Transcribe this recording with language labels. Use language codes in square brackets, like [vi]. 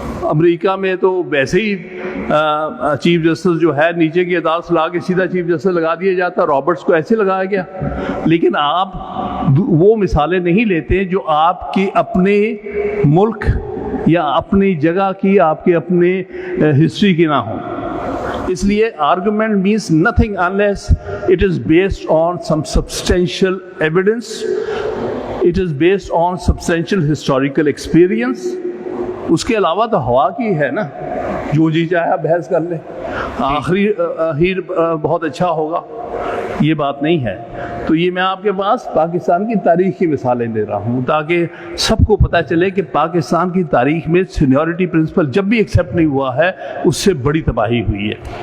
[ur] امریکہ میں تو ویسے ہی چیف جسٹس جو ہے نیچے کی عدالت سے لا کے سیدھا چیف جسٹس لگا دیا جاتا. رابرٹس کو ایسے لگایا گیا. لیکن آپ وہ مثالیں نہیں لیتے جو آپ کی اپنے ملک یا اپنی جگہ کی, آپ کے اپنے ہسٹری کی نہ ہوں. اس لیے [en] argument means nothing unless it is based on some substantial evidence, it is based on substantial historical experience. [ur] اس کے علاوہ تو ہوا کی ہے نا, جو جی چاہے بحث کر لیں, آخری ہی بہت اچھا ہوگا, یہ بات نہیں ہے. تو یہ میں آپ کے پاس پاکستان کی تاریخ کی مثالیں دے رہا ہوں تاکہ سب کو پتہ چلے کہ پاکستان کی تاریخ میں سینیورٹی پرنسپل جب بھی ایکسیپٹ نہیں ہوا ہے اس سے بڑی تباہی ہوئی ہے.